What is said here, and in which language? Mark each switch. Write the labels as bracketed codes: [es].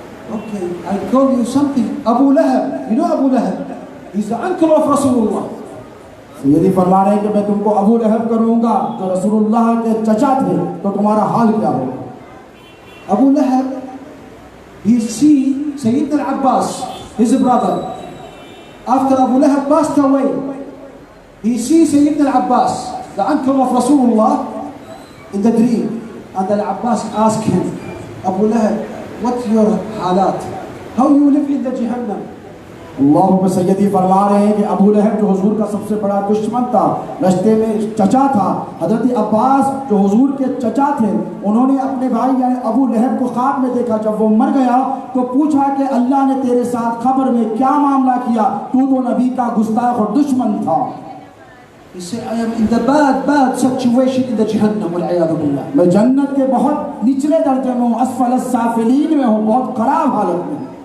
[en] Okay, I told you something. Abu Lahab, you know Abu Lahab? He's the uncle of Rasulullah. [hi] यदि फरमा रहे हैं कि मैं तुमको अबू लहब करूंगा जो रसूलुल्लाह के चचा थे तो तुम्हारा हाल क्या होगा? [en] Abu Lahab, he see Sayyidina al-Abbas, his brother. After Abu Lahab passed away, he sees Sayyidina al-Abbas, the uncle of Rasulullah, in the dream. And al-Abbas asked him, Abu Lahab, what's your halat? How you live in the Jahannam? [hi] अल्लाह सैयदी फरमा रहे हैं कि अबू लहब जो हुजूर का सबसे बड़ा दुश्मन था, रश्ते में चचा था, हजरत अब्बास जो हुजूर के चचा थे, उन्होंने अपने भाई यानी अबू लहब को ख्वाब में देखा। जब वो मर गया तो पूछा कि अल्लाह ने तेरे साथ खबर में क्या मामला किया, तू तो नबी का गुस्ताख और दुश्मन था। [en] He said, I am in the bad situation in the Jahannam, wal-'iyadhu billah. [hi] मैं जन्नत के बहुत निचले दर्जे में हूँ, अस्फल अस्साफिलीन में हूँ, बहुत खराब हालत में।